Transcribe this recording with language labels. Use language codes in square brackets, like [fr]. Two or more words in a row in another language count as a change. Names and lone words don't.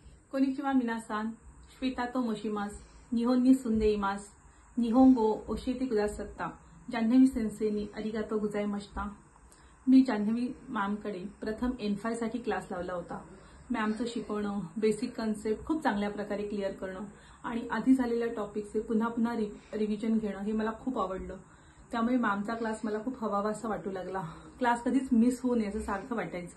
[ja] こんにちは皆さん、Shwetaと申します、日本に住んでいます、日本語を教えてくださった, जान्हवी 先生にありがとうございました। [mr] मी जान्हवी मॅमकडे प्रथम N5 साठी क्लास लावला होता। मॅमचं शिकवणं, [en] basic concept [mr] खूप चांगल्या प्रकारे क्लिअर करणं आणि आधी झालेल्या टॉपिकचे पुन्हा पुन्हा रिव्हिजन घेणं हे मला खूप आवडलं। त्यामुळे मॅमचा क्लास मला खूप हवावासा वाटू लागला। क्लास कधीच मिस होऊ नये असं सारखं वाटायचं।